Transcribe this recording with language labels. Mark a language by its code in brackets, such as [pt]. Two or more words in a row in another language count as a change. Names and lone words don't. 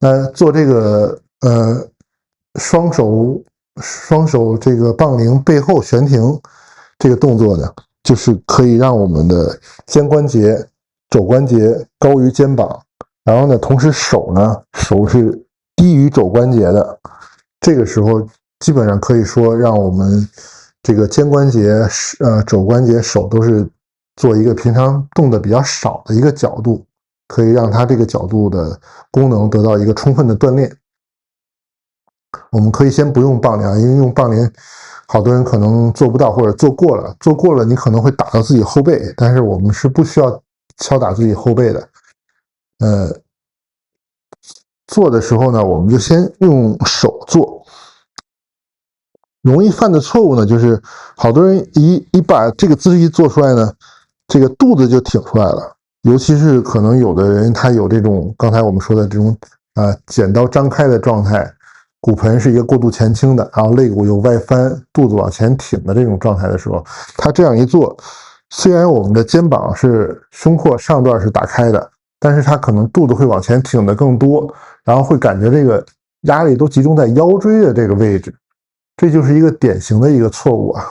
[zh] 那做這個双手這個梆鈴背後悬停這個動作呢，就是可以讓我們的肩關節、肘關節高於肩膀，然後呢，同時手是低於肘關節的。這個時候基本上可以說讓我們這個肩關節、肘關節、手都是做一個平常動的比較少的一個角度，可以讓它这個角度的功能得到一個充分的鍛鍊。我們可以先不用梆鈴，因為用梆鈴好多人可能做不到或者做过了你可能会打到自己後背，但是我們是不需要敲打自己後背的。做的時候呢，我们就先用手做。容易犯的錯誤呢，就是好多人一把這個姿勢一做出來呢，這個肚子就挺出來了。尤其是可能有的人他有這種剛才我們說的這種剪刀張開的狀態，骨盆是一個過度前傾的，然後肋骨有外翻，肚子往前挺的這種狀態的時候，他這樣一做，雖然我們的肩膀是胸廓上段是打開的，但是他可能肚子會往前挺的更多，然後會感覺這個壓力都集中在腰椎的這個位置，這就是一個典型的一個錯誤啊。